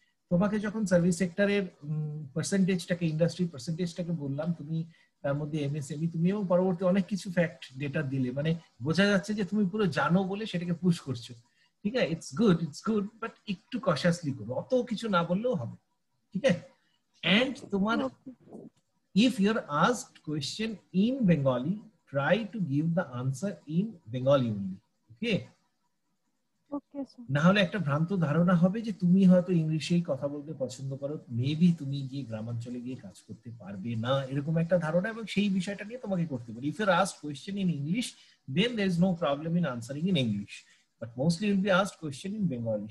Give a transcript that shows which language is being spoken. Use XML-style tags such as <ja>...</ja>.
<bn>তোমাকে যখন সার্ভিস সেক্টরের পার্সেন্টেজটাকে, ইন্ডাস্ট্রি পার্সেন্টেজটাকে বললাম, তুমি তার মধ্যে এমএসএমই, তুমি এবং পরবর্তী অনেক কিছু ফ্যাক্ট ডেটা দিলে, মানে বোঝা যাচ্ছে যে তুমি পুরো জানো বলে সেটাকে পুশ করছো, ঠিক আছে? ইটস গুড, বাট একটু কশাসলি করো, অত কিছু না বললেও হবে, ঠিক আছে? এন্ড তোমার</bn> <en>if you're asked question in Bengali, try to give the answer in Bengali only, okay? Okay sir.</en> <bn>না হলে একটা ভ্রান্ত ধারণা হবে যে তুমি হয়তো ইংলিশেই কথা বলতে পছন্দ করো, মেবি তুমি গিয়ে গ্রামাঞ্চলে গিয়ে কাজ করতে পারবে না, এরকম একটা ধারণা, এবং সেই বিষয়টা নিয়ে তোমাকে করতে পারে।</bn> <en>If you are asked question in English, then there is no problem in answering in English, but mostly you'll be asked question in Bengali.</en>